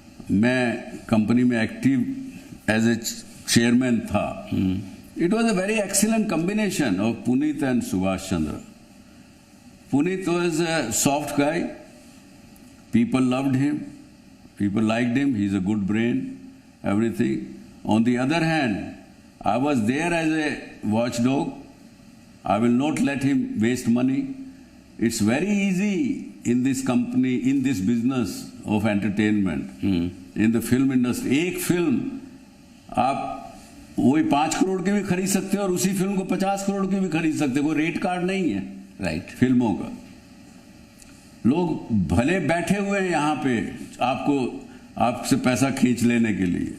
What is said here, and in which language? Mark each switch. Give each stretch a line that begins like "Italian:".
Hindi: मैं कंपनी में active as a chairman था,
English: It was a very excellent combination of Punit and Subhash Chandra. Punit was a soft guy, people loved him, people liked him, he's a good brain, everything. On the other hand, I was there as a watchdog. I will not let him waste money. It's very easy in this company, in this business of entertainment, in the film industry.
Hindi: एक film आप वही 5 करोड़ की भी खरीद सकते हो और उसी फिल्म को 50 करोड़ की भी खरीद सकते हो. कोई रेट कार्ड नहीं है,
English: right,
Hindi: फिल्मों का. लोग भले बैठे हुए हैं यहाँ पे आपसे पैसा खींच लेने के लिए,